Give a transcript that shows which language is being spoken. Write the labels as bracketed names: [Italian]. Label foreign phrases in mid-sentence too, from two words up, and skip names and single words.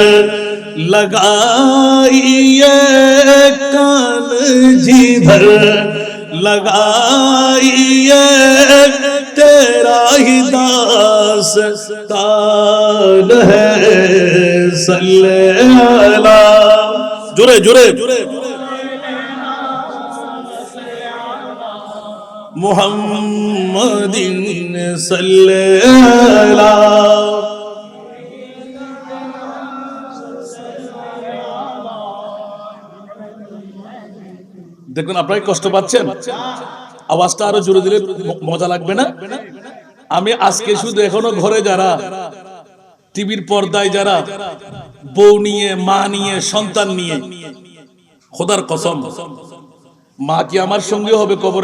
[Urdu] لگائیے کان جدھر لگائیے تیرا ہی داستان ہے، صلی اللہ جرے جرے محمد صلی اللہ۔ [Bangla] দেখুন আপনারা কষ্ট পাচ্ছেন, আওয়াজটা আরো জোরে দিলে মজা লাগবে না? আমি আজকে শুধু এখনো ঘরে যারা টিভির পর্দায় যারা বউ নিয়ে, মা নিয়ে, সন্তান নিয়ে, খোদার কসম, মা কি আমার সঙ্গে হবে কবরে?